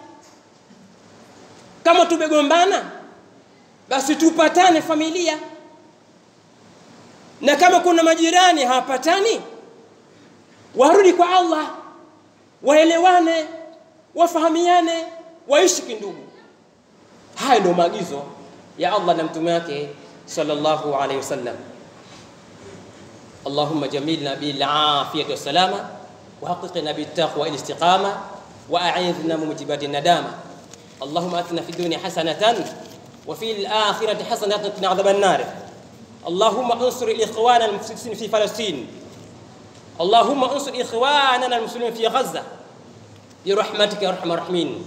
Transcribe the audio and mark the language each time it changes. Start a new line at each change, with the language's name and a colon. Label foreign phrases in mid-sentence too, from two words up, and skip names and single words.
Swahili: Kama tumegombana basi tupatane familia, na kama kuna majirani hawapatani warudi kwa Allah, waelewane, wafahamiane, waishi kindugu. Haya ndio maagizo ya Allah na mtume wake
Arabic: صلى الله عليه وسلم. اللهم جملنا بالعافية والسلامة وحققنا بالتقوى والاستقامة وأعذنا من موجبات الندامة. اللهم آتنا في الدنيا حسنة وفي الآخرة حسنة وقنا عذاب النار. اللهم انصر الإخوان المفسدين في Palestine. اللهم انصر إخواننا المسلمين في غزة برحمتك يا أرحم الراحمين.